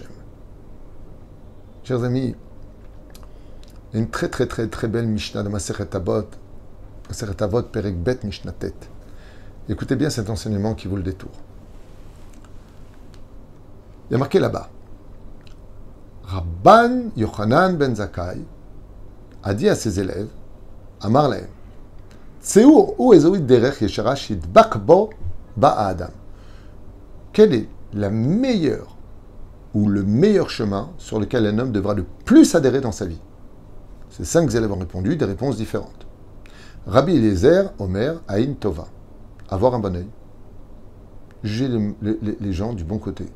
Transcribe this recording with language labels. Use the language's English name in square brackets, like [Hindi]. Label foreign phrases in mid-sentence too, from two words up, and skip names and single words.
[French] Chers amis, il y a une très très très très belle Mishnah de [Hebrew] מסכת אבות, מסכת אבות, פרק ב משנה ט. [French] Écoutez bien cet enseignement qui vaut le détour. Il y a marqué là-bas, Rabban Yochanan ben Zakkai a dit à ses élèves, [Hebrew] אמר להם צאו וראו איזו היא דרך ישרה שידבק בה האדם. [French] Quelle est la meilleure ou le meilleur chemin sur lequel un homme devra le plus adhérer dans sa vie? Ces 5 élèves ont répondu des réponses différentes. [Hebrew] Rabbi Eliezer, אומר, עין טובה. [French] Avoir un bon œil. Juger les gens du bon côté.